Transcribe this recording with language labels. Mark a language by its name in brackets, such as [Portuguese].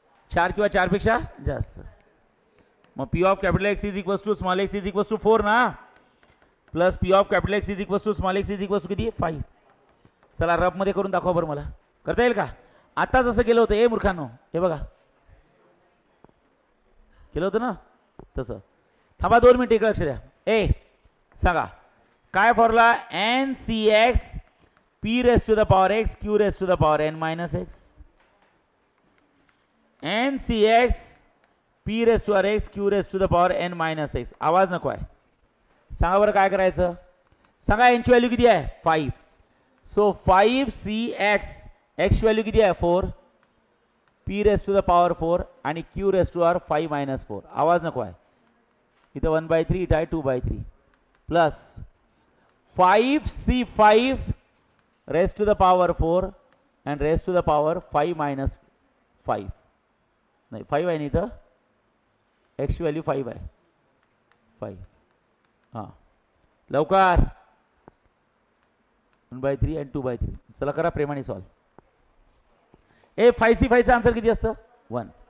[Marathi] 4 किंवा 4 पेक्षा जास्त. मग P of capital x is equals to small x is equals to 4 ना, plus P of capital x is equals to small x is equals to किती? 5. चला rough मध्ये करून दाखवा बरं मला. करता येईल का? आता जसं केलं होतं ए मूर्खांनो हे बघा केलं होतं ना तसं. थांबा 2 मिनिट इकडे लक्ष द्या. ए सांगा काय formula? [English] NCX p raised to the power x q raised to the power n minus x. NCX p raised to x q raised to the power n minus x. [Marathi] आवाज नको आहे. सांगा बरं काय करायचं. सांगा n ची व्हॅल्यू किती आहे? 5. सो 5cx x व्हॅल्यू किती आहे? [English] 4. p raised to the power 4 आणि q raised to our 5 minus 4. [Marathi] आवाज नको आहे. इथं 1/3 इथं आहे [English] 2/3 plus 5c5 raised to the power 4 and raised to the power 5 minus 5. [Marathi] नाही 5 आहे नाही इथं x व्हॅल्यू 5 आहे. 5 हां लवकर 1/3 आणि 2/3. चला करा प्रेमाने सॉल्व. 5c5चा आन्सर किती असतं? 1.